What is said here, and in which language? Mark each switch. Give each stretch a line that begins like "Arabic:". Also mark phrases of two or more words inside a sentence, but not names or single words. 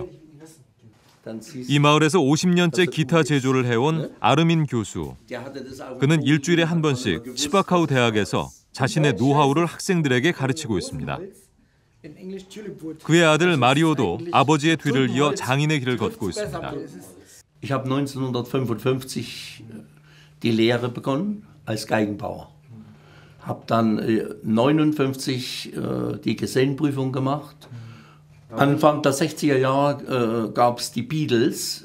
Korean: 이 마을에서 50년째 기타 제조를 해온 아르민 교수. 그는 일주일에 한 번씩 치바카우 대학에서 자신의 노하우를 학생들에게 가르치고 있습니다. 그의 아들 마리오도 아버지의 뒤를 이어 장인의 길을 걷고 있습니다.
German: Ich habe 1955 die Lehre begonnen als Geigenbauer. Habe dann 59 die Gesellenprüfung gemacht. Anfang der 60er Jahre gab es die Beatles.